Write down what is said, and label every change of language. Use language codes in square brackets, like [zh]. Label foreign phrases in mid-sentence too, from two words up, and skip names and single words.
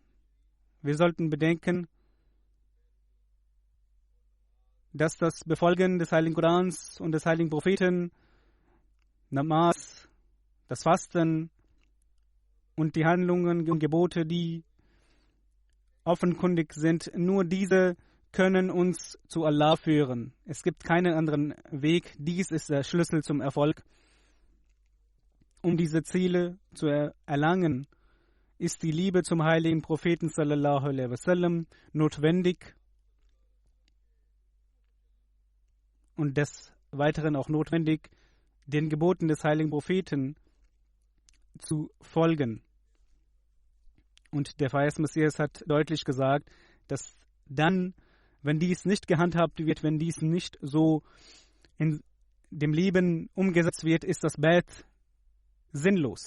[de] Wir sollten bedenken, dass das Befolgen des heiligen Korans und des heiligen Propheten, Namas, das Fasten und die Handlungen und Gebote, die offenkundig sind, nur diese können uns zu Allah führen. Es gibt keinen anderen Weg. Dies ist der Schlüssel zum Erfolg. Um diese Ziele zu erlangen, ist die Liebe zum heiligen Propheten [ar] صلى الله عليه وسلم [de] notwendig und des Weiteren auch notwendig, den Geboten des heiligen Propheten zu folgen. Und der verheißene Messias hat deutlich gesagt, dass dann, wenn dies nicht gehandhabt wird, wenn dies nicht so in dem Leben umgesetzt wird, ist das Bad sinnlos.